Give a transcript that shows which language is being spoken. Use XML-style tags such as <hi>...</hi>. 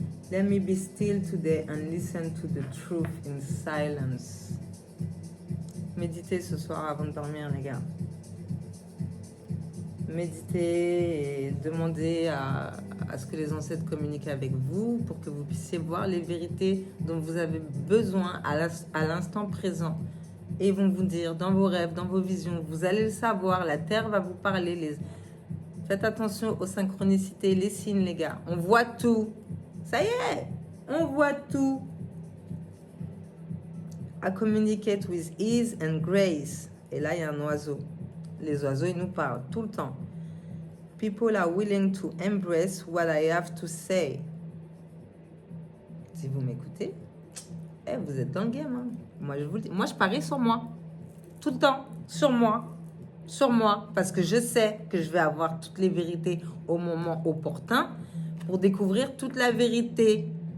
<en>Let me be still today and listen to the truth in silence.</en> <fr>Méditez ce soir avant de dormir, les gars. Méditez et demandez à ce que les ancêtres communiquent avec vous pour que vous puissiez voir les vérités dont vous avez besoin à l'instant présent. Et ils vont vous dire dans vos rêves, dans vos visions, vous allez le savoir, la terre va vous parler. Faites attention aux synchronicités, les signes, les gars. On voit tout. Ça y est, on voit tout.</fr> <en>I communicate with ease and grace.</en> <fr>Et là, il y a un oiseau. Les oiseaux, ils nous parlent tout le temps.</fr> <en>People are willing to embrace what I have to say.</en> <fr>Si vous m'écoutez, vous êtes dans le game. Hein. Moi, je vous le dis. Moi, je parie sur moi. Tout le temps. Sur moi. Sur moi. Parce que je sais que je vais avoir toutes les vérités au moment opportun pour découvrir toute la vérité.</fr>